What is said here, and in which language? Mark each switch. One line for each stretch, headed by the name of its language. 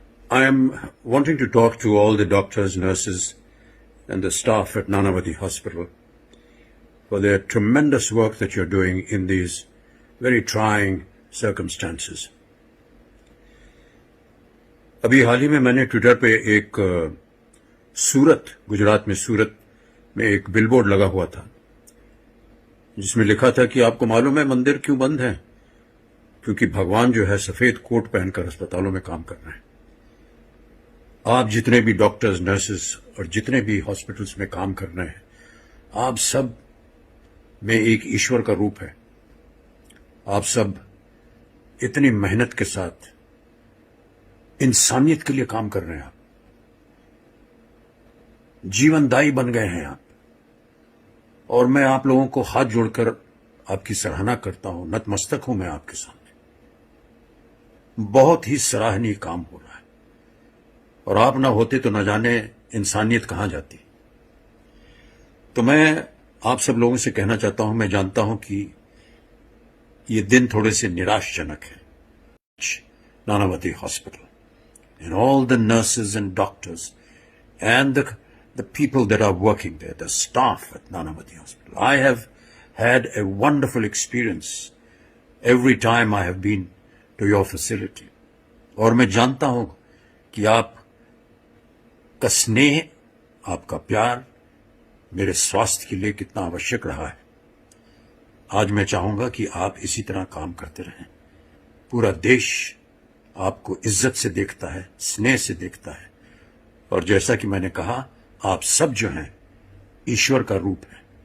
English: I am wanting to talk to all the doctors, nurses and the staff at Nanavati Hospital for their tremendous work that you're doing in these very trying circumstances.
Hindi: अभी हाल ही में मैंने Twitter पे एक सूरत, गुजरात में सूरत में एक billboard लगा हुआ था जिसमें लिखा था कि आपको मालूम है मंदिर क्यों बंद है? क्योंकि भगवान जो है सफेद कोट पहनकर अस्पतालों में काम कर रहे हैं। आप जितने भी डॉक्टर्स, नर्सेस और जितने भी हॉस्पिटल्स में काम कर रहे हैं, आप सब में एक ईश्वर का रूप है। आप सब इतनी मेहनत के साथ इंसानियत के लिए काम कर रहे हैं। आप जीवनदायी बन गए हैं आप, और मैं आप लोगों को हाथ जोड़कर आपकी सराहना करता हूं, नतमस्तक हूं मैं आपके सामने। बहुत ही सराहनीय काम हो रहा है, और आप ना होते तो न जाने इंसानियत कहां जाती। तो मैं आप सब लोगों से कहना चाहता हूं, मैं जानता हूं कि ये दिन थोड़े से निराशजनक है।
English: Nanavati hospital and all the nurses and doctors and the people that are working there, the staff at Nanavati Hospital. I have had a wonderful experience every time I have been to your facility.
Hindi: और मैं जानता हूं कि आप का स्नेह, आपका प्यार मेरे स्वास्थ्य के लिए कितना आवश्यक रहा है। आज मैं चाहूंगा कि आप इसी तरह काम करते रहें। पूरा देश आपको इज्जत से देखता है, स्नेह से देखता है, और जैसा कि मैंने कहा, आप सब जो हैं ईश्वर का रूप है।